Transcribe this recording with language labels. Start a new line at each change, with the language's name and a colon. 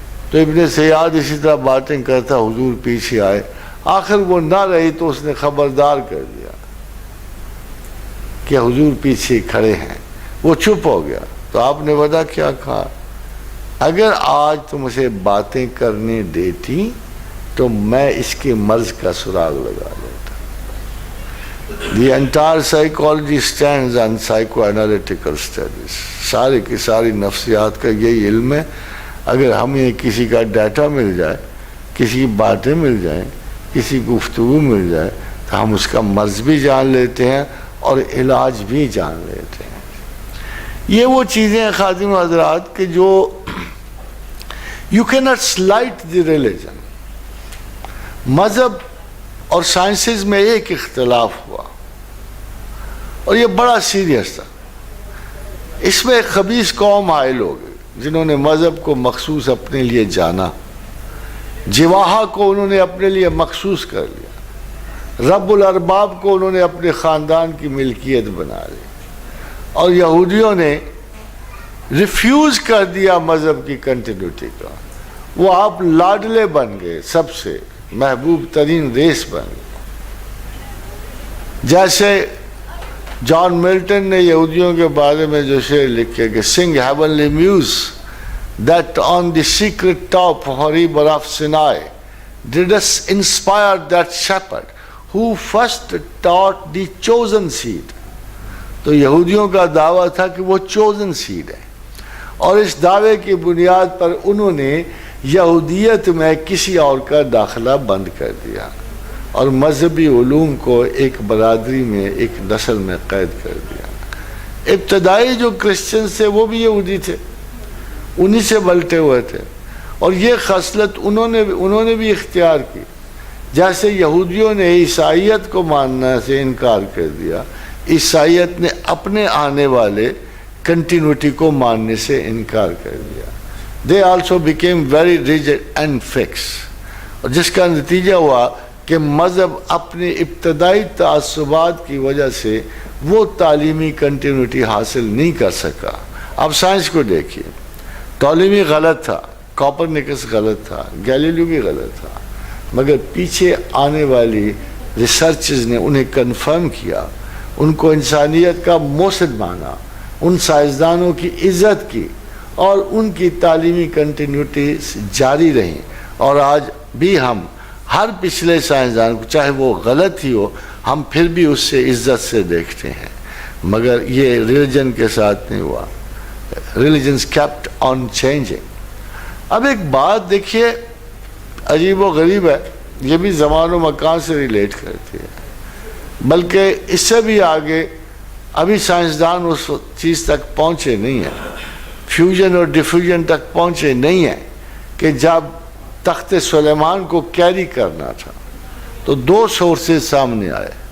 Urdu: تو ابن سیاد اسی طرح باتیں کرتا, حضور پیچھے آئے, آخر وہ نہ رہی تو اس نے خبردار کر دیا کہ حضور پیچھے کھڑے ہیں. وہ چپ ہو گیا. تو آپ نے بتا کیا کہا, اگر آج تم اسے باتیں کرنے دیتی تو میں اس کے مرض کا سراغ لگا لیتا.
English: The entire psychology stands on psychoanalytical studies.
Urdu: سارے کی ساری نفسیات کا یہی علم ہے. اگر ہمیں کسی کا ڈیٹا مل جائے, کسی کی باتیں مل جائیں, کسی گفتگو مل جائے, ہم اس کا مرض بھی جان لیتے ہیں اور علاج بھی جان لیتے ہیں. یہ وہ چیزیں ہیں خادم حضرات کہ جو
English: you cannot slight the religion.
Urdu: مذہب اور سائنسز میں ایک اختلاف ہوا اور یہ بڑا سیریس تھا. اس میں ایک خبیث قوم حائل ہو گئی جنہوں نے مذہب کو مخصوص اپنے لیے جانا، جواہا کو انہوں نے اپنے لیے مخصوص کر لیا، رب الارباب کو انہوں نے اپنے خاندان کی ملکیت بنا لی، اور یہودیوں نے ریفیوز کر دیا مذہب کی کنٹینیوٹی کا. وہ آپ لاڈلے بن گئے، سب سے محبوب ترین ریس بن گئے. جیسے جان ملٹن نے یہودیوں کے بارے میں جو شعر لکھے کہ
English: Sing heavenly muse that on the secret top horrible of Sinai did us inspire that shepherd who first taught the chosen seed.
Urdu: تو یہودیوں کا دعویٰ تھا کہ وہ chosen seed ہے، اور اس دعوے کی بنیاد پر انہوں نے یہودیت میں کسی اور کا داخلہ بند کر دیا اور مذہبی علوم کو ایک برادری میں، ایک نسل میں قید کر دیا. ابتدائی جو کرسچنز تھے وہ بھی یہودی تھے، انہی سے بلٹے ہوئے تھے، اور یہ خصلت انہوں نے بھی اختیار کی. جیسے یہودیوں نے عیسائیت کو ماننا سے انکار کر دیا، عیسائیت نے اپنے آنے والے کنٹینیوٹی کو ماننے سے انکار کر دیا.
English: They also became very rigid and fixed.
Urdu: اور جس کا نتیجہ ہوا کہ مذہب اپنے ابتدائی تعصبات کی وجہ سے وہ تعلیمی کنٹینیوٹی حاصل نہیں کر سکا. اب سائنس کو دیکھیے، ٹولمی غلط تھا، کوپرنیکس غلط تھا، گیلیلیو بھی غلط تھا، مگر پیچھے آنے والی ریسرچز نے انہیں کنفرم کیا، ان کو انسانیت کا موصد مانا، ان سائنسدانوں کی عزت کی، اور ان کی تعلیمی کنٹینیوٹی جاری رہی. اور آج بھی ہم ہر پچھلے سائنسدان کو، چاہے وہ غلط ہی ہو، ہم پھر بھی اس سے عزت سے دیکھتے ہیں. مگر یہ ریلیجن کے ساتھ نہیں ہوا.
English: Religions kept on changing.
Urdu: اب ایک بات دیکھیے عجیب و غریب ہے، یہ بھی زمان و مکان سے ریلیٹ کرتی ہے، بلکہ اس سے بھی آگے ابھی سائنسدان اس چیز تک پہنچے نہیں ہیں، فیوژن اور ڈیفیوژن تک پہنچے نہیں ہیں کہ جب تخت سلیمان کو کیری کرنا تھا تو دو سورسز سامنے آئے.